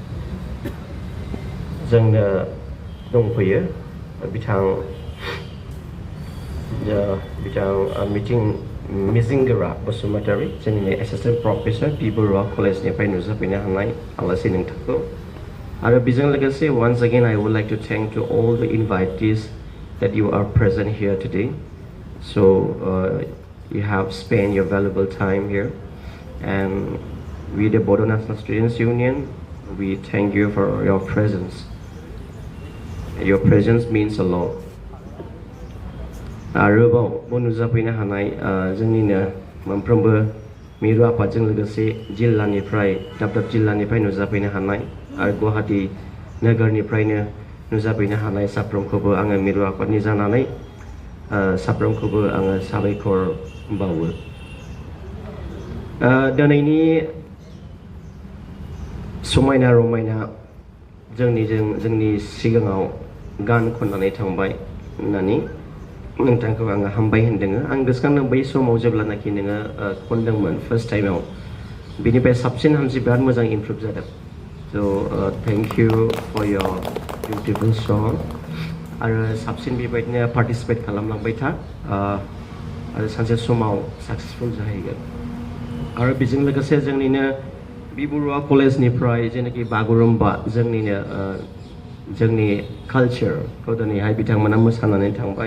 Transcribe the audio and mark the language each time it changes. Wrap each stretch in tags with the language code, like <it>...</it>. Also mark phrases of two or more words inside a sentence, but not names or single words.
<brx>जोंनो दंफैयो बिथां मिजिंगोरा बसुमतारी जोंनिनो एसिस्टेन्ट प्रफेसर बि बरुवा कलेजनिफ्राय नुजाफैनो हानाय आलासि नोंथांखौ आरो बेजों लोगोसे</brx> <en>once again I would like to thank to all the invitees that you are present here today. So you have spent your valuable time here, and we the Bodafa Students Union, we thank you for your presence. Your presence means a lot.</en> <brx>आरोबाव नुजाफैनो हानाय जोंनिनो मोनफ्रोमबो मिरु आफादजों लोगोसे जिल्लानिफ्राय दाब दाब जिल्लानिफ्राय नुजाफैनो हानाय आरो गुवाहाटी नोगोरनिफ्रायनो नुजाफैनो हानाय साफ्रोमखौबो आङो मिरु आफादनि जानानै साफ्रोमखौबो आङो साबायखर बावो। दिनैनि समायना रमायना जोंनि सिगाङाव गान खननानै थांबाय होननानै नोंथांखौ आङो हामबाय होनदों। आं गोसोखाङो बै समाव जेब्लानाखि नोङो खनदोंमोन फार्स्ट टाइमाव बिनिफ्राय साबसिन हामसिन बिराद मोजां इमप्रुभ जादों।</brx> <en>So thank you for your beautiful song.</en> <brx>आरो साबसिन बेबायदिनो पार्टिसिपेट खालामलांबाय था आरो सानसे समाव साक्सेसफुल जाहैगोन। आरो बेजों लोगोसे जोंनिनो बि बरुवा कलेजनिफ्राय जेनाखि बागुरुम्बा जोंनि कालचारखौ दिनैहाय बिथांमोना मोसानानै थांबाय।</brx>